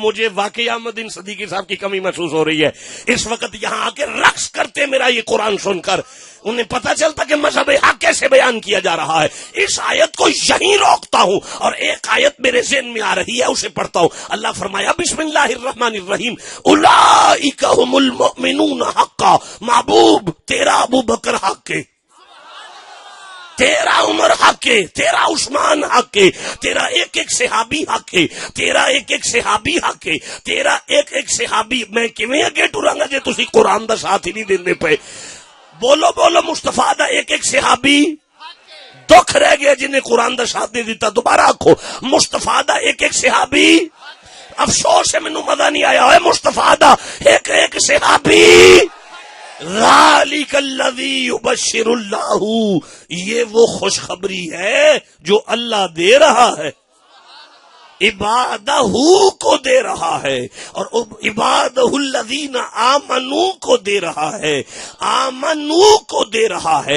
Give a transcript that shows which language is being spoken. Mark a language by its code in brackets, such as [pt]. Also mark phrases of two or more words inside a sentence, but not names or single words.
[ur] مجھے واقعی احمد بن صدیقی صاحب کی کمی محسوس ہو رہی ہے اس وقت، یہاں آ کے رقص کرتے میرا یہ قرآن سن کر، انہیں پتا چلتا کہ مذہب حق کیسے بیان کیا جا رہا ہے۔ اس آیت کو یہیں روکتا ہوں اور ایک آیت میرے ذہن میں آ رہی ہے اسے پڑھتا ہوں۔ [ar] اللہ فرمایا بسم اللہ الرحمن الرحیم، اولئک هم المؤمنون حقا، [ur] محبوب تیرا ابو بکر حق کے، تیرا عمر حق ہے، تیرا عثمان حق ہے، تیرا ایک ایک صحابی حق ہے، تیرا ایک ایک صحابی حق ہے، تیرا ایک ایک صحابی۔ [pa] میں کیویں اگے ٹراں گا جے تسی قرآن دا ساتھ ہی نہیں دیندے پے؟ بولو بولو، مصطفیٰ دا ایک ایک صحابی دکھ رہ گیا جنہیں قرآن دا ساتھ نہیں دیتا۔ دوبارہ آکھو، مصطفیٰ دا ایک ایک صحابی، افسوس ہے مینوں مزہ نہیں آیا ہوئے، مصطفیٰ دا ایک ایک صحابی۔ [ar] ذالک الذی یبشر اللہ، [ur] یہ وہ خوشخبری ہے جو اللہ دے رہا ہے، عبادہ کو دے رہا ہے، اور [ar] عبادہ الذین آمنو [ur] کو دے رہا ہے، آمنو کو دے رہا ہے۔